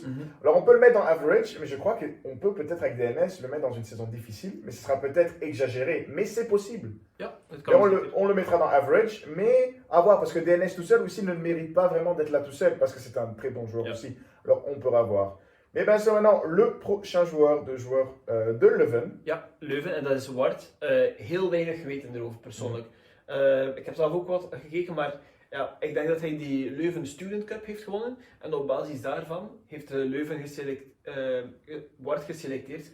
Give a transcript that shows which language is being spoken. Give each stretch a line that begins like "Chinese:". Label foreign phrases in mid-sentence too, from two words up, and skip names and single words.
French: Alors on peut le mettre dans average, mais je crois qu'on peut peut-être avec DNS le mettre dans une saison difficile, mais ce sera peut-être exagéré, mais c'est possible. Et on le mettra dans average, mais à voir, parce que DNS tout seul aussi ne mérite pas vraiment d'être là tout seul, parce que c'est un très bon joueur aussi. Alors on pourra voir. Mais bien c'est maintenant le prochain joueur de Leuven.
Dutch: Ja, Leuven, en dat is Ward. Heel weinig weten erover persoonlijk. Ik heb zelf ook wat gekeken, maar ja, ik denk dat hij die Leuven Student Cup heeft gewonnen. En op basis daarvan heeft Leuven Ward geselecteerd.